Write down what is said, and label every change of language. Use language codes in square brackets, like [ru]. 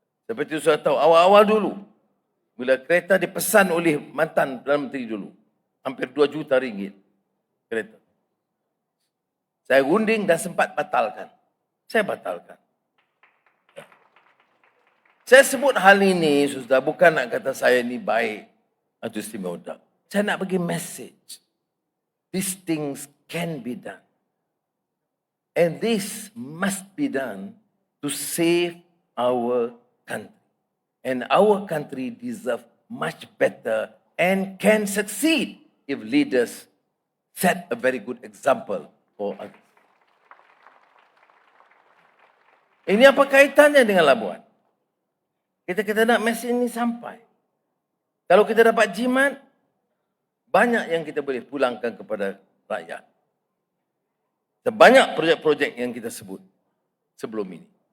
[ms] Seperti saya tahu, awal-awal dulu, bila kereta dipesan oleh mantan Perdana Menteri dulu, hampir 2 juta ringgit kereta. Saya runding dan sempat batalkan. Saya batalkan. Saya sebut hal ini, sudah bukan nak kata saya ini baik atau istimewa. Saya nak bagi message. [en] These things can be done. And this must be done to save our country. And our country deserves much better and can succeed if leaders set a very good example for others. [ms] Ini apa kaitannya dengan Labuan? Kita nak mesej ini sampai. Kalau kita dapat jimat, banyak yang kita boleh pulangkan kepada rakyat. Sebanyak projek-projek yang kita sebut sebelum ini.